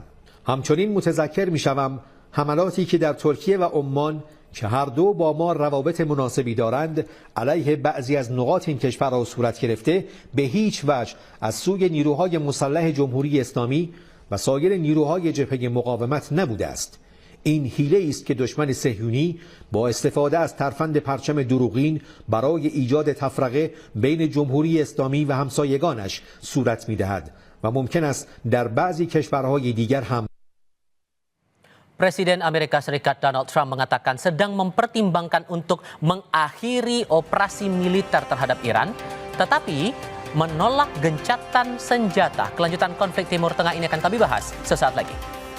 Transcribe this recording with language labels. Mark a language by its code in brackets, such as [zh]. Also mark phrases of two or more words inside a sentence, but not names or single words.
[fa] همچنین متذکر می شوم حملاتی که در ترکیه و عمان که هر دو با ما روابط مناسبی دارند علیه بعضی از نقاط این کشورها صورت گرفته به هیچ وجه از سوی نیروهای مسلح جمهوری اسلامی و سایر نیروهای جبهه مقاومت نبوده است. این حیله است که دشمن صهیونی با استفاده از ترفند پرچم دروغین برای ایجاد تفرقه بین جمهوری اسلامی و همسایگانش صورت می‌دهد و ممکن است در بعضی کشورهای دیگر هم. [id] Presiden Amerika Serikat Donald Trump mengatakan sedang mempertimbangkan untuk mengakhiri operasi militer terhadap Iran, tetapi menolak gencatan senjata. Kelanjutan konflik Timur Tengah ini akan kami bahas sesaat lagi.